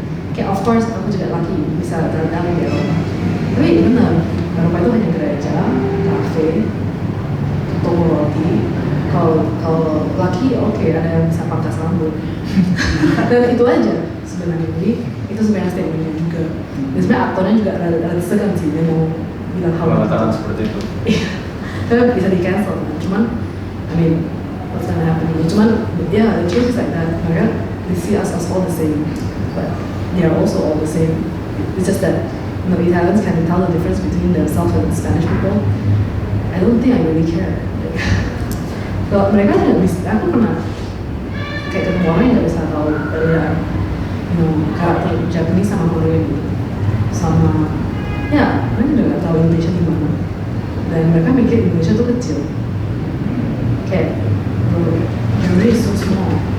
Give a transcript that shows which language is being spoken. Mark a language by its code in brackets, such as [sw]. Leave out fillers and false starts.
[id] Kayak [en] of course [id] aku juga laki bisa jalan-jalan di Eropa, tapi benar Eropa itu hanya gereja, kafe, toko roti. Kalau laki oke, ada yang bisa pangkas rambut. Dan itu aja sebenarnya. Jadi itu sebenarnya statementnya juga. Dan sebenarnya aktornya juga rada segan sih, dia mau bilang hal Mengatakan seperti itu. Iya, tapi bisa di cancel. [en] Cuman, I mean, what's gonna happen? Cuman, yeah, the truth is like that. Mereka they see us as all the same, but they are also all the same. It's just that Italians can tell the difference between themselves and the Spanish people. I don't think I really care. [id] Kalau mereka tidak bisa, aku pernah kayak ketemu orang yang nggak bisa tahu beda, karakter Japanese sama Korea gitu, sama ya mereka juga nggak tahu Indonesia di mana, dan mereka mikir Indonesia tuh kecil, kayak [en] Indonesia is so small.